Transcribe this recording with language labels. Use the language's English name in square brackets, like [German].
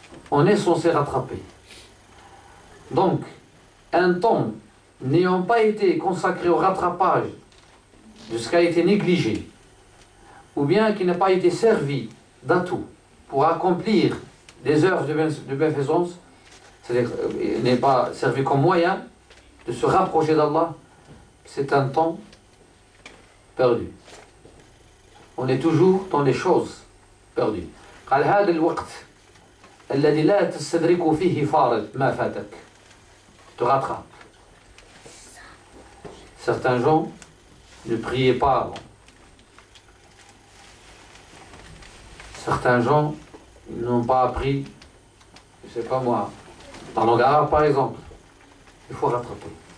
[French] On est censé rattraper. Donc, un temps n'ayant pas été consacré au rattrapage de ce qui a été négligé, ou bien qui n'a pas été servi d'atout pour accomplir des œuvres de bienfaisance, c'est-à-dire il n'est pas servi comme moyen de se rapprocher d'Allah, c'est un temps perdu. On est toujours dans les choses perdues. [Arabic] قال هذا الوقت الذي لا تستدرك فيه فارط ما فاتك. [French] Te rattrape. Certains gens ne priaient pas avant. Certains gens n'ont pas appris, je ne sais pas moi, la langue arabe par exemple. Il faut rattraper.